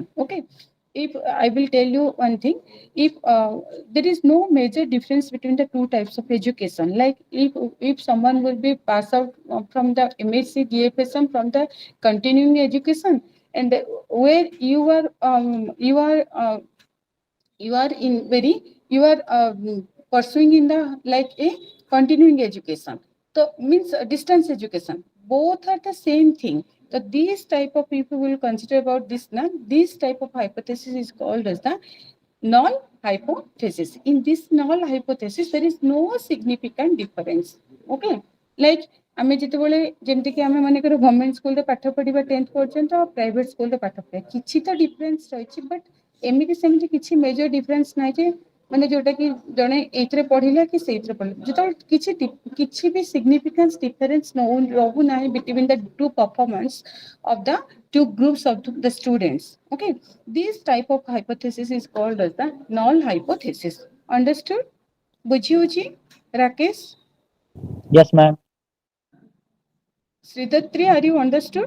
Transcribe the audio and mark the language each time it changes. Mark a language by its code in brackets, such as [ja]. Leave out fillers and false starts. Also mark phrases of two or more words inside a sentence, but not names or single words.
[en] Okay, if I will tell you one thing, if there is no major difference between the two types of education, like if someone will be pass out from the MSc DFSM from the continuing education, and where you are in very you are pursuing in the like a continuing education, so means distance education, both are the same thing. So these type of people will consider about this now. This type of hypothesis is called as the null hypothesis. In this null hypothesis, there is no significant difference. Okay, like [or] ଆମେ ଯେତେବେଳେ ଯେମିତିକି ଆମେ ମନେକର ଗଭର୍ଣ୍ଣମେଣ୍ଟ ସ୍କୁଲରେ ପାଠ ପଢିବା 10th ପର୍ଯ୍ୟନ୍ତ ଆଉ ପ୍ରାଇଭେଟ ସ୍କୁଲରେ ପାଠ ପଢିବା କିଛି ତ ଡିଫରେନ୍ସ ରହିଛି, ବଟ୍ ଏମିତି ସେମିତି କିଛି [en] major difference [or] ନାହିଁ ଯେ ମାନେ ଯୋଉଟା କି ଜଣେ ଏଇଥିରେ ପଢିଲା କି ସେଇଥିରେ ପଢିଲା, ଯେତେବେଳେ କିଛି ବି [en] significance difference [or] ରହୁନାହିଁ [en] between the two performance of the two groups of the students. Okay, this type of hypothesis is called as the null hypothesis. Understood? Bujhiuji, Rakesh, Yes, ma'am. Sridatri, are you understood?